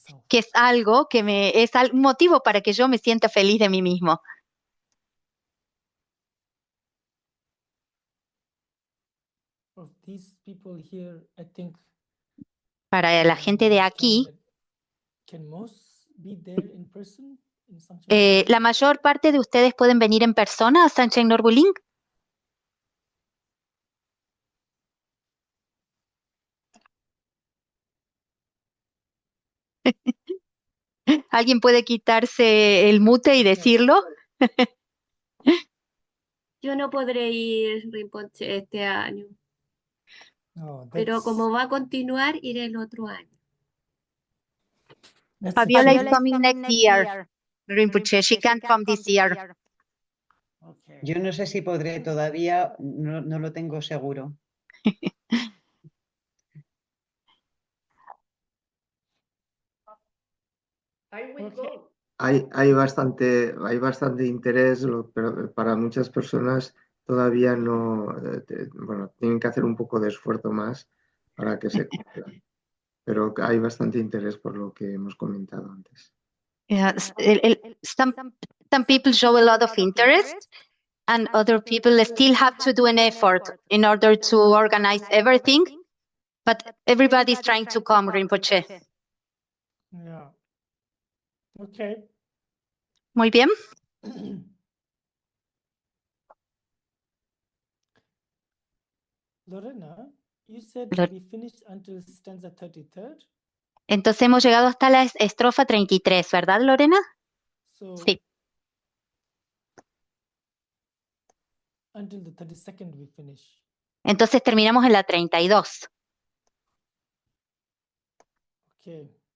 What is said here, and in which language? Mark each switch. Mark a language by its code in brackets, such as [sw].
[es] que es algo que es un motivo para que yo me sienta feliz de mí mismo. [en] Of these people here, I think [es] Para la gente de aquí, [en] can most be there in person in Sunshine [es] la mayor parte de ustedes pueden venir en persona a Sunshine Norbuling. ¿Alguien puede quitarse el mute y decirlo? Yo no podré ir, Rinpoche, este año, Oh, pero como [en] that's- [es] va a continuar, iré el otro año. [en] that's Fabiola is actually- coming next year. Rinpoche, she can't come this year. Okay. [es] Yo no sé si podré todavía, no lo tengo seguro. [en] Okay. [es] Hay bastante interés, pero para muchas personas todavía no, bueno, tienen que hacer un poco de esfuerzo más para que se cumpla. Pero hay bastante interés por lo que hemos comentado antes. [en] Yes, some people show a lot of interest, and other people still have to do an effort in order to organize everything, but everybody's trying to come, Rinpoche. Yeah. Okay. [es] Muy bien. [en] Lorena, you said Lor- we finished until stanza 33rd. [es] Entonces hemos llegado hasta la estrofa 33, ¿verdad, Lorena? [en] So [es] Sí. [en] until the 32nd we finish. [es] Entonces terminamos en la 32. [en] Okay.